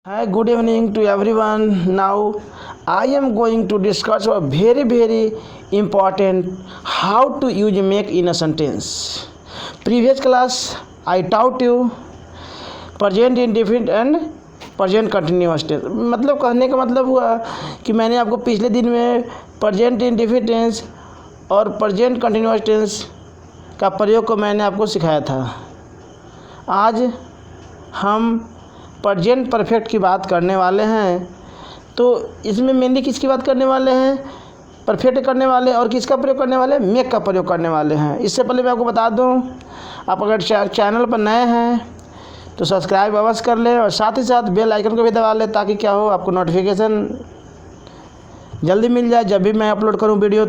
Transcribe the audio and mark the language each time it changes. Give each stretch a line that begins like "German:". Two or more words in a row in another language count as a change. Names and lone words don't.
English: Hi, good evening to everyone. Now, I am going to discuss a very important how to use make in a sentence. Previous class, I taught you present indefinite and present continuous tense.
Hindi: मतलब कहने का मतलब हुआ कि मैंने आपको पिछले दिन में
English: present indefinite tense
Hindi: और
English: present continuous tense
Hindi: का प्रयोग को मैंने आपको सिखाया था। आज हम
English: present perfect
Hindi: की बात करने वाले हैं। तो इसमें मेनली किसकी बात करने वाले हैं? परफेक्ट करने वाले और किसका प्रयोग करने वाले? मेक का प्रयोग करने वाले हैं। इससे पहले मैं आपको बता दूं, आप अगर चैनल पर नए हैं तो सब्सक्राइब अवश्य कर लें और साथ ही साथ
English: bell icon
Hindi: को भी दबा लें ताकि क्या हो, आपको नोटिफिकेशन जल्दी मिल जाए जब भी मैं अपलोड करूं वीडियो।